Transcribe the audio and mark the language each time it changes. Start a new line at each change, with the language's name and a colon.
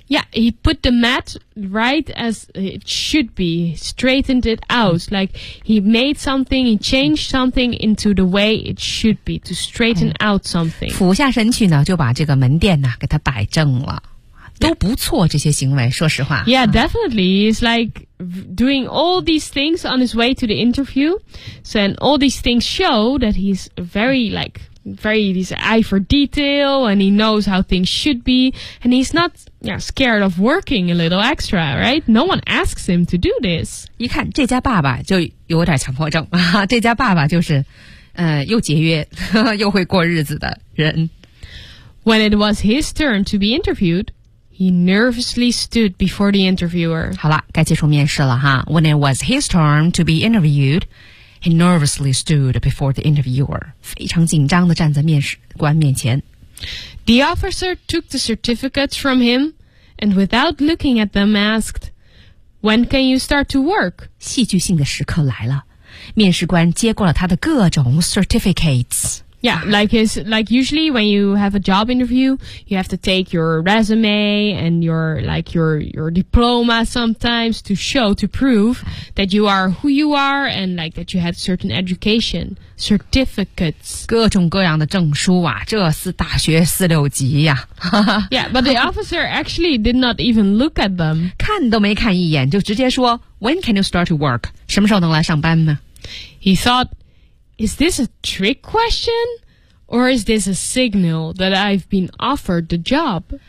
English: Yeah, he put the mat right as it should be Straightened it out Like he made something, he changed something into the way it should be To straighten out something
Chinese: 俯下身去呢就把这个门店呢给他摆正了都不错这些行为说实话
English: Yeah, definitely He's like doing all these things on his way to the interview So and all these things show that he's very likeVery, he's an eye for detail, and he knows how things should be, and he's not scared of working a little extra, right? No one asks him to do this.
Chinese: 一看这家爸爸就有点强迫症啊，这家爸爸就是，又节约又会过日子的人。
English: When it was his turn to be interviewed, he nervously stood before the interviewer.
Chinese: 好了，该接受面试了哈。
English: When it was his turn to be interviewed. He nervously stood before the interviewer,
Chinese: 非常紧张地站在面试官面前。
English: The officer took the certificates from him and without looking at them asked, When can you start to work?
Chinese: 戏剧性的时刻来了。面试官接过了他的各种 certificates。
English: Yeah, like usually when you have a job interview, you have to take your resume and your diploma sometimes to show, to prove that you are who you are and like that you had certain education, certificates.
Chinese: 各种各样的证书啊，这是大学四六级呀。
English: Yeah, but the officer actually did not even look at them.
Chinese: 看都没看一眼，就直接说
English: When can you start to work?
Chinese: 什么时候能来上班呢？
English: He thought,Is this a trick question, or is this a signal that I've been offered the job?